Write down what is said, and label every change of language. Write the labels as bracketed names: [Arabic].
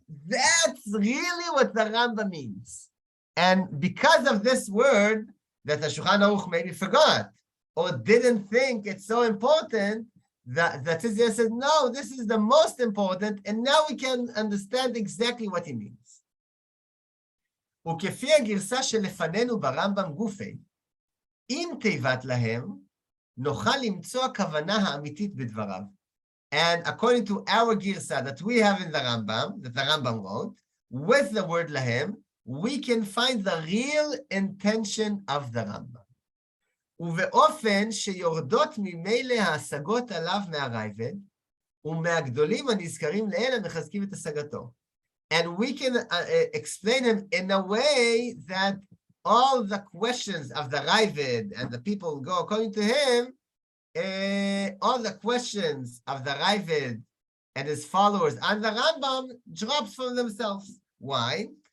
[English] That's really what the Rambam means. And because of this word that the Shulchan Aruch maybe forgot or didn't think it's so important, the Tzidkiyah said, no, this is the most important, and now we can understand exactly what he means. [Hebrew] וכפי הגרסה שלפנינו ברמב"ם גופי, עם תיבת להם, נוכל למצוא הכוונה האמיתית בדבריו. [English] And according to our גרסה that we have in the Rambam, that the Rambam wrote, with the word להם, we can find the real intention of the Rambam. [Hebrew] ובאופן שיורדות ממילא ההשגות עליו מהרייבד, ומהגדולים הנזכרים לעיל המחזקים את השגתו. [English] And we can explain him in a way that all the questions of the Ravid and the people go according to him, all the questions of the Ravid and his followers and the Rambam drops from themselves. Why?